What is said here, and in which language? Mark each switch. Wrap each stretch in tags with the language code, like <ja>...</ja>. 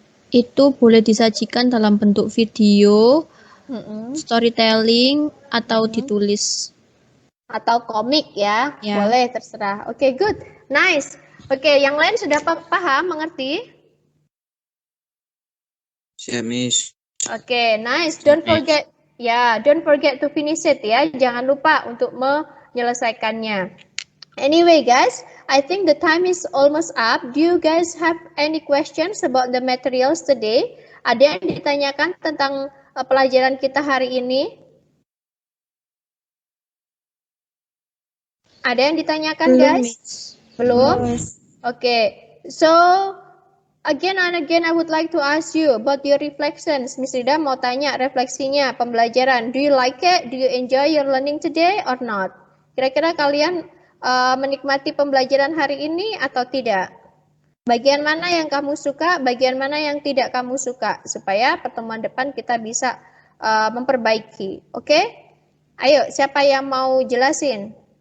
<id>Itu boleh disajikan dalam bentuk video, storytelling, atau ditulis. Atau komik ya? Ya. Boleh, terserah. Oke, good. Nice. Oke, yang lain sudah paham, mengerti? Siap, Miss. Oke, nice.</id> <en>Don't forget to finish it ya.</en> <id>Jangan lupa untuk menyelesaikannya.</id> <en>Anyway, guys, I think the time is almost up. Do you guys have any questions about the materials today?</en> <id>Ada yang ditanyakan tentang pelajaran kita hari ini? Ada yang ditanyakan, guys? Belum? Okay.</id> <en>So, again and again, I would like to ask you about your reflections.</en> <id>Miss Rida mau tanya refleksinya, pembelajaran.</id> <en>Do you like it? Do you enjoy your learning today or not?</en> <id>Kira-kira kalian menikmati pembelajaran hari ini atau tidak? Bagian mana yang kamu suka, bagian mana yang tidak kamu suka, supaya pertemuan depan kita bisa memperbaiki. Oke? Ayo, siapa yang mau jelasin?</id>